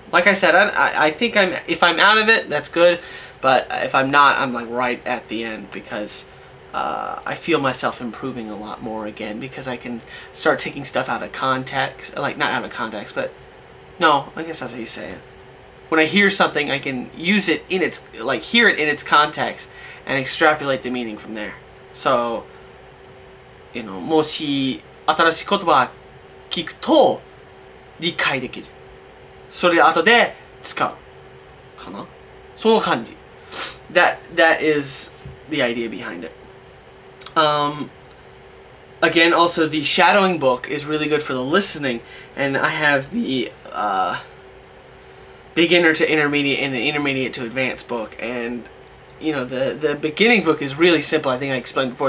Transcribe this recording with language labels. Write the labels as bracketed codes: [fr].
[en] Like I said, I think if I'm out of it, that's good, but if I'm not, I'm like right at the end, because I feel myself improving a lot more again, because I can start taking stuff out of context, like not out of context, but no, I guess that's how you say it. When I hear something, I can use it in its, like hear it in its context and extrapolate the meaning from there. So, you know, [ja] もし新しい言葉聞くと理解できる。それで後で使うかな。その感じ。 [en] that is the idea behind it. Again, also the shadowing book is really good for the listening, and I have the beginner to intermediate and the intermediate to advanced book, and you know, the beginning book is really simple. I think I explained before.